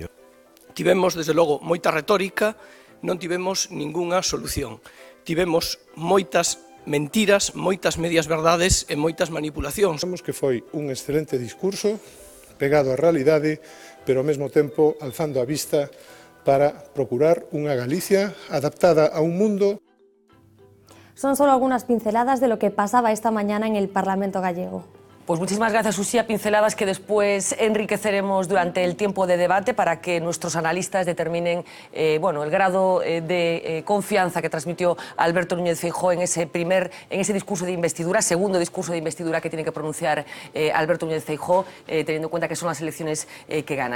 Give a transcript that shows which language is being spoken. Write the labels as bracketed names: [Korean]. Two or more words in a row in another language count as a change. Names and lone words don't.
[Galician] Tivemos, desde logo, moita retórica, non tivemos ningunha solución. Tivemos moitas mentiras, moitas medias verdades e moitas manipulacións. Pensamos que foi un excelente discurso, pegado á realidade, pero ao mesmo tempo alzando a vista para procurar unha Galicia adaptada a un mundo. [Spanish] Son solo algunas pinceladas de lo que pasaba esta mañana en el Parlamento gallego. Pues muchísimas gracias, Uxía. Pinceladas que después enriqueceremos durante el tiempo de debate para que nuestros analistas determinen el grado de confianza que transmitió Alberto Núñez Feijóo en ese discurso de investidura, segundo discurso de investidura que tiene que pronunciar Alberto Núñez Feijóo, teniendo en cuenta que son las elecciones que gana.